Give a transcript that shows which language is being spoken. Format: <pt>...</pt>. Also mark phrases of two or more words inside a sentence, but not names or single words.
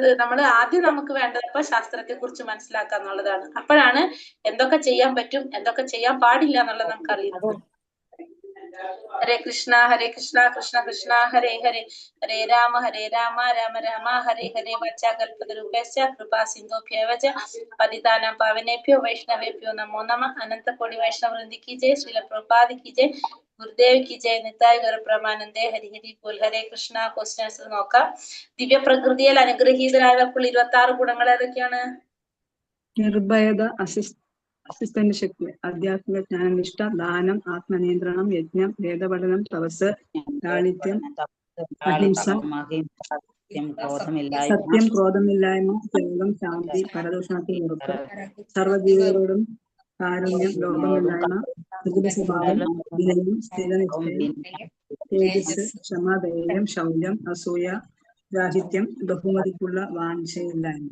<ml>നമ്മൾ ആദ്യം നമുക്ക് വേണ്ടത് ഇപ്പൊ ശാസ്ത്രത്തെ കുറിച്ച് മനസ്സിലാക്കുക എന്നുള്ളതാണ്. അപ്പോഴാണ് എന്തൊക്കെ ചെയ്യാൻ പറ്റും, എന്തൊക്കെ ചെയ്യാൻ പാടില്ല എന്നുള്ളത് നമുക്ക് അറിയുന്നത്.</ml> <sa>ഹരേ കൃഷ്ണ കൃഷ്ണ കൃഷ്ണ ഹരേ ഹരേ, ഹരേ രാമ രാമ രാമ ഹരേ ഹരേ. വച്ചാകൽപതരൂപേശ്ച കൃപാ സിന്ധുഭ്യവ ച പതിതാനാം പാവനേഭ്യോ വൈഷ്ണവേഭ്യോ നമോ നമഃ.</sa> <hi>अनंतकोटि वैष्णववृंदी की जय। श्रील प्रभुपाद की जय। गुरुदेव की जय.</hi> <bn>নিতাই গুরুপ্রমানন্দে। হরি হরি বোল। হরে কৃষ্ণ.</bn> <ml>ക്വസ്റ്റ്യൻസ് നോക്കാം. ദിവ്യ പ്രകൃതിയിൽ അനുഗ്രഹീതരായവർക്കുള്ള 26 ഗുണങ്ങൾ ഏതൊക്കെയാണ്? നിർഭയത, അസിസ്റ്റന്റ് ശക്തി, ആധ്യാത്മിക ജ്ഞാനനിഷ്ഠ, ദാനം, ആത്മനിയന്ത്രണം, യജ്ഞം, വേദപഠനം, തപസ്, ലാളിത്യം, അഹിംസ, സത്യം, ക്രോധമില്ലായ്മ, ത്യാഗം, ശാന്തി, പരദൂഷണത്തിൽ ഉറപ്പ്, സർവ്വജീവികളോടും കാരുണ്യം, ലോകമില്ലായ്മ, പ്രകൃതി സ്വഭാവം, വിനയം, സ്ഥിരനിശ്ചയം, തേജസ്, ക്ഷമ, ധൈര്യം, ശൗര്യം, അസൂയ, രാഹിത്യം, ബഹുമതിക്കുള്ള വാഞ്ചയില്ലായ്മ.</ml>